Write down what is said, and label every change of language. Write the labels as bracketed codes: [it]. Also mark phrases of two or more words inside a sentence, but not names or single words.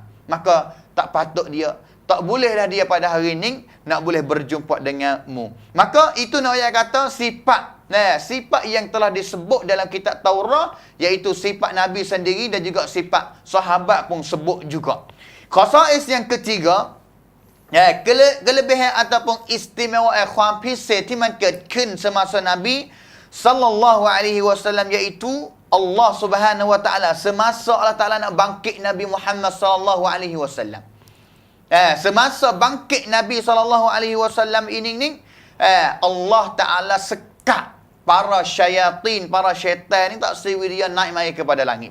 [ms] Maka tak patut dia, tak bolehlah dia pada hari ini nak boleh berjumpa denganmu. Maka itu nak kata sifat. Sifat yang telah disebut dalam kitab Taurah, iaitu sifat Nabi sendiri dan juga sifat sahabat pun sebut juga. Khasais yang ketiga, kelebihan ataupun istimewa [th] ความพิเศษที่มันเกิดขึ้น [ms] semasa Nabi sallallahu alaihi wasallam iaitu Allah Subhanahu wa taala semasa Allah Taala nak bangkit Nabi Muhammad sallallahu alaihi wasallam. Semasa bangkit Nabi sallallahu alaihi wasallam ini Allah Taala sekat para syaitan, para syaitan ni tak sewi dia naik mai kepada langit.